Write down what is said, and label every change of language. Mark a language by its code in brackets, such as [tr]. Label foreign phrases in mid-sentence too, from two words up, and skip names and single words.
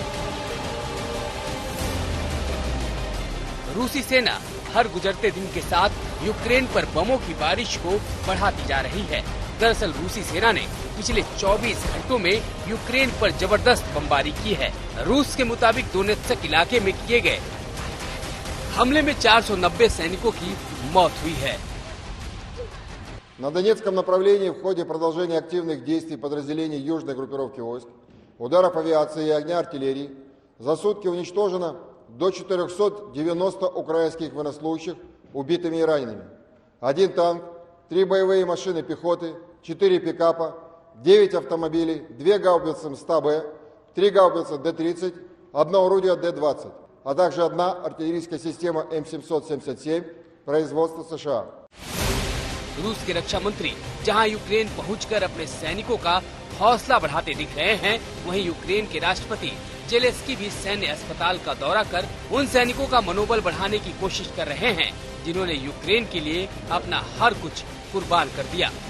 [hi] रूसी सेना हर गुजरते दिन के साथ यूक्रेन पर बमों की बारिश को बढ़ाती जा रही है। दरअसल रूसी सेना ने पिछले 24 घंटों में यूक्रेन पर जबरदस्त बमबारी की है। रूस के मुताबिक दोनेत्स्क इलाके में किए गए हमले में 490 सैनिकों की मौत हुई है। [ru] На Донецком направлении в ходе продолжения активных действий подразделений южной группировки войск, ударов авиации и огня артиллерии за сутки уничтожено до 490 украинских военнослужащих убитыми и ранеными. 1 танк, 3 боевые машины пехоты, 4 пикапа, 9 автомобилей, 2 гаубицы М100Б, 3 гаубицы Д-30, 1 орудие Д-20, а также 1 артиллерийская система М777 производства США. [hi] रूस के रक्षा मंत्री जहां यूक्रेन पहुंचकर अपने सैनिकों का हौसला बढ़ाते दिख रहे हैं, वहीं यूक्रेन के राष्ट्रपति जेलेंस्की भी सैन्य अस्पताल का दौरा कर उन सैनिकों का मनोबल बढ़ाने की कोशिश कर रहे हैं जिन्होंने यूक्रेन के लिए अपना हर कुछ कुर्बान कर दिया।